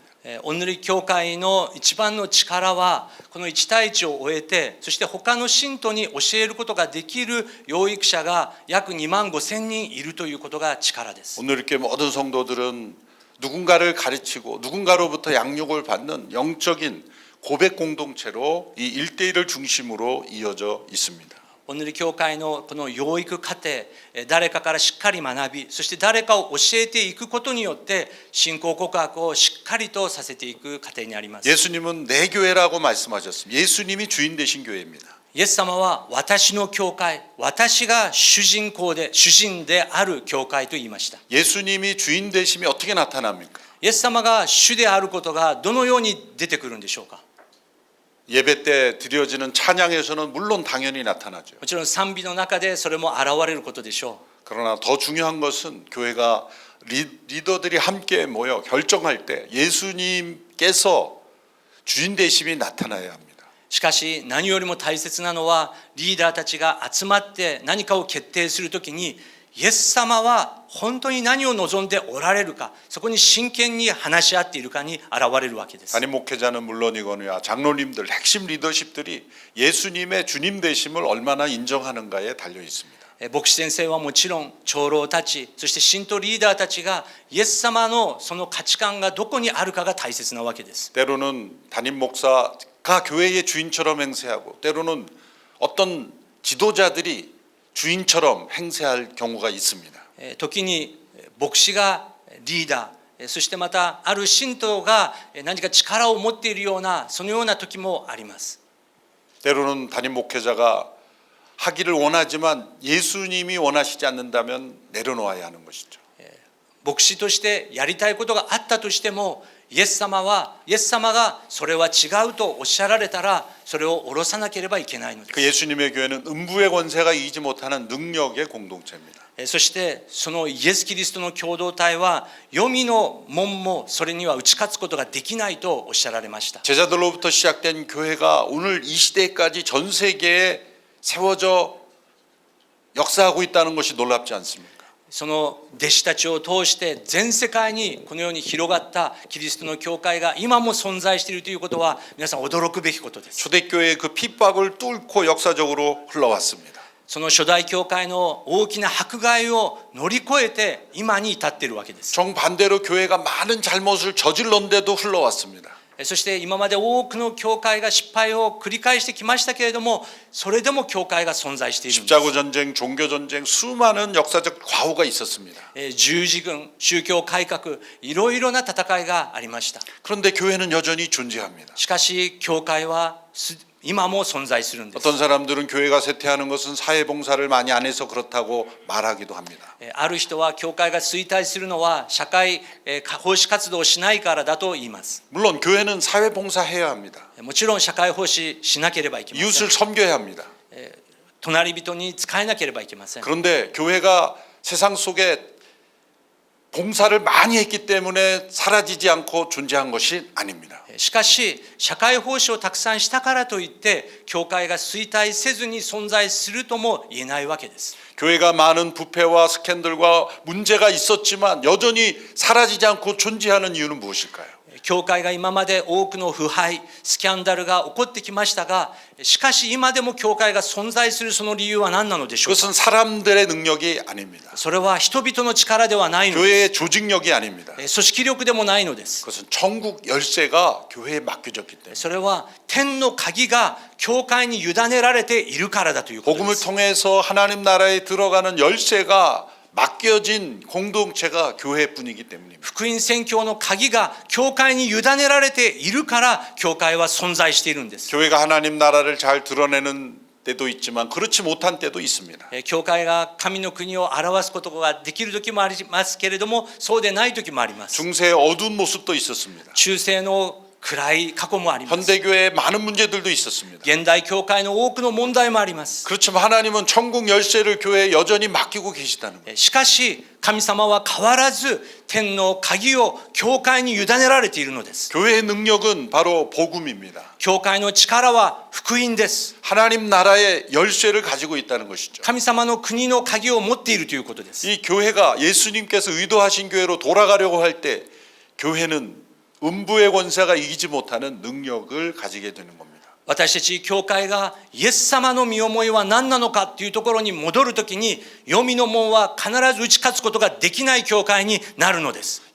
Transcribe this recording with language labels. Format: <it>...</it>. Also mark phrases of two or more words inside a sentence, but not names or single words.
<ja>お塗り教会の一番の力はこの1対1を終えて、そして他の信徒に教えることができる養育者が約25,000人いるということが力です。</ja> <ko>오늘 이렇게 모든 성도들은 누군가를 가르치고 누군가로부터 양육을 받는 영적인 고백 공동체로 이 1대1을 중심으로 이어져 있습니다.</ko> <ja>お塗り教会のこの養育過程、誰かからしっかり学び、そして誰かを教えていくことによって信仰告白をしっかりとさせていく過程にあります。</ja> <ko>예수님은 내 교회라고 말씀하셨습니다. 예수님이 주인 되신 교회입니다.</ko> <ja>イエス様は私の教会、私が主人である教会と言いました。</ja> <ko>예수님이 주인 되심이 어떻게 나타납니까?</ko> <ja>イエス様が主であることがどのように出てくるんでしょうか。</ja> <ko>예배 때 드려지는 찬양에서는 물론 당연히 나타나죠.</ko> <ja>もちろん賛美の中でそれも現れることでしょ</ja> <ko>그러나 더 중요한 것은 교회가 리더들이 함께 모여 결정할 때 예수님께서 주인 되심이 나타나야 합니다.</ko> <ja>う。しかし何よりも大切なのはリーダーたちが集まって何かを決定するときにイエス様は本当に何を望んでおられるか、そこに真剣に話し合っているかに現れるわけです。</ja> <ko>담임 목회자는 물론이거니와 장로님들 핵심 리더십들이 예수님의 주님 되심을 얼마나 인정하는가에 달려 있습니다.</ko> <ja>牧師先生はもちろん長老たち、そして信徒リーダーたちがイエス様のその価値観がどこにあるかが大切なわけです。</ja> <ko>때로는 담임 목사가 교회의 주인처럼 행세하고 때로는 어떤 지도자들이 주인처럼 행세할 경우가 있습니다.</ko> <ja>時に牧師がリーダー、そしてまたある信徒が何か力を持っているようなそのような時もあります。</ja> <ko>때로는 담임 목회자가 하기를 원하지만 예수님이 원하시지 않는다면 내려놓아야 하는 것이죠.</ko> <ja>牧師としてやりたいことがあったとしてもイエス様がそれは違うとおっしゃられたらそれを下ろさなければいけないので</ja> <ko>그 예수님의 교회는 음부의 권세가 이기지 못하는 능력의 공동체입니다.</ko> <ja>す。そしてそのイエス・キリストの共同体は黄泉の門もそれには打ち勝つことができないとおっしゃられました。</ja> <ko>제자들로부터 시작된 교회가 오늘 이 시대까지 전 세계에 세워져 역사하고 있다는 것이 놀랍지 않습니까?</ko> <ja>その弟子たちを通して全世界にこのように広がったキリストの教会が今も存在しているということは皆さん驚くべきことです。</ja> <ko>초대교회의 그 핍박을 뚫고 역사적으로 흘러왔습니다.</ko> <ja>その初代教会の大きな迫害を乗り越えて今に至っているわけです。</ja> <ko>정반대로 교회가 많은 잘못을 저질렀는데도 흘러왔습니다.</ko> <ja>そして今まで多くの教会が失敗を繰り返してきましたけれども、それでも教会が存在しているんです。</ja> <ko>십자군 전쟁, 종교 전쟁, 수많은 역사적 과오가 있었습니다.</ko> <ja>十字軍、宗教改革、いろいろな戦いがありました。</ja> <ko>그런데 교회는 여전히 존재합니다.</ko> <ja>しかし教会は今も存在するんです。</ja> <ko>어떤 사람들은 교회가 쇠퇴하는 것은 사회봉사를 많이 안 해서 그렇다고 말하기도 합니다.</ko> <ja>ある人は教会が衰退するのは社会奉仕活動をしないからだと言います。</ja> <ko>물론 교회는 사회봉사해야 합니다.</ko> <ja>もちろん社会奉仕しなければいけません。</ja> <ko>이웃을 섬겨야 합니다.</ko> <ja>隣人に仕えなければいけません。</ja> <ko>그런데 교회가 세상 속에 봉사를 많이 했기 때문에 사라지지 않고 존재한 것이 아닙니다.</ko> <ja>しかし社会奉仕をたくさんしたからといって教会が衰退せずに存在するとも言えないわけです。</ja> <ko>교회가 많은 부패와 스캔들과 문제가 있었지만 여전히 사라지지 않고 존재하는 이유는 무엇일까요?</ko> <ja>教会が今まで多くの腐敗、スキャンダルが起こってきましたが、しかし今でも教会が存在するその理由は何なのでしょうか。</ja> <ko>그것은 사람들의 능력이 아닙니다.</ko> <ja>それは人々の力ではないのです。</ja> <ko>교회의 조직력이 아닙니다.</ko> <ja>組織力でもないのです。</ja> <ko>그것은 천국 열쇠가 교회에 맡겨졌기 때문에</ko> <ja>それは天の鍵が教会に委ねられているからだということで</ja> <ko>복음을</ko> <ja>す。</ja> <ko>통해서 하나님 나라에 들어가는 열쇠가 맡겨진 공동체가 교회뿐이기 때문입니다.</ko> <ja>福音宣教の鍵が教会に委ねられているから教会は存在しているんです。</ja> <ko>교회가 하나님 나라를 잘 드러내는 때도 있지만 그렇지 못한 때도 있습니다.</ko> <ja>教会が神の国を表すことができる時もありますけれども、そうでない時もあります。</ja> <ko>중세의 어두운 모습도 있었습니다.</ko> <ja>中世の暗い過去もあります。</ja> <ko>현대교회에 많은 문제들도 있었습니다.</ko> <ja>現代教会の多くの問題もあります。</ja> <ko>그렇지만 하나님은 천국 열쇠를 교회에 여전히 맡기고 계시다는 거예요.</ko> <ja>しかし神様は変わらず天の鍵を教会に委ねられているのです。</ja> <ko>교회의 능력은 바로 복음입니다.</ko> <ja>教会の力は福音です。</ja> <ko>하나님 나라의 열쇠를 가지고 있다는 것이죠.</ko> <ja>神様の国の鍵を持っているということです。</ja> <ko>이 교회가 예수님께서 의도하신 교회로 돌아가려고 할 때 교회는 음부의 권세가 이기지 못하는 능력을 가지게 되는 겁니다.</ko> <ja>私たち教会がイエス様の身思いは何なのかというところに戻るときに、黄泉の門は必ず打ち勝つことができない教会になるのです。</ja>